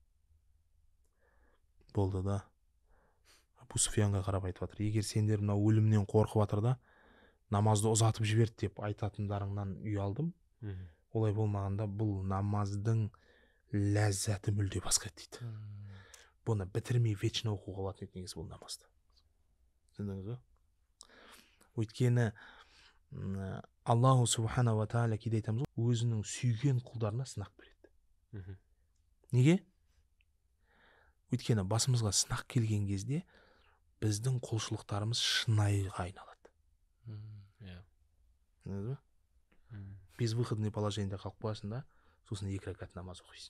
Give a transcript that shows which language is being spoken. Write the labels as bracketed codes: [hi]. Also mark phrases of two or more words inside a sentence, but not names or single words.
[kk] Болды да Абу Суфиянға қарап айтып жатыр, егер сендер мына өлімнен қорқып жатыр да намазды ұзатып жіберді деп айтатындарыңнан ұялдым. Олай болмағанда бұл намаздың ләззаты мүлде басқа дейді. Бұны бітірмей вечно оқуға болатын еді негізі бұл намазды. Түсіндіңіз бе? Өйткені [ar] الله سبحانه وتعالى [kk] кейде айтамыз, өзінің сүйген құлдарына сынақ береді. Неге? Өйткені басымызға сынақ келген кезде біздің құлшылықтарымыз шынайыға айналады. [ru] Безвыходный положениеде [kk] қалып қоясың да, сосын 2 рәкат намаз оқисың.